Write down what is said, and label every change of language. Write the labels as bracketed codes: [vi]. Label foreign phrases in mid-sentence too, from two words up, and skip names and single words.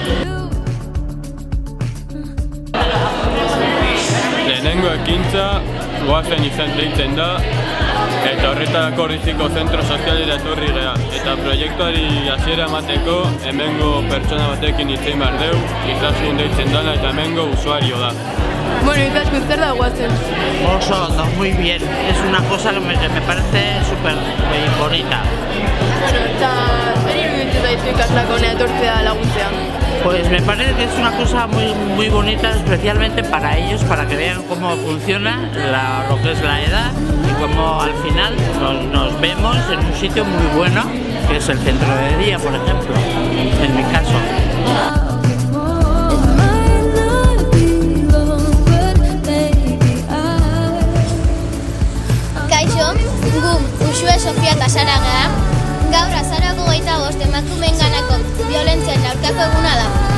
[eu] Lehenengo ekintza goazen izan deitzen da, eta horretarako Ordiziko zentro sozialera etorri geha. Eta proiektuari hasiera emateko hemengo pertsona batekin hitz egin behar dugu, Izaskun deitzen dana eta hemengo usuario da. Bueno, Izaskun, zer da goazen? Oso ondo, [es] muy bien. Es una cosa que me parece súper bonita. [eu] Bueno, eta zer iruditzen zaizu ikaslak hona etortzea laguntzea? [es] Pues me parece que es una cosa muy bonita, especialmente para ellos, para que vean cómo funciona lo que es la edad y cómo al final nos vemos en un sitio muy bueno, que es el centro de día, por ejemplo, en mi caso. [eu] Kaixo, gu Uxue Sofia eta Sara gara. Gaur azarako 25 emakumeenganako biolentziaren aurkako eguna da.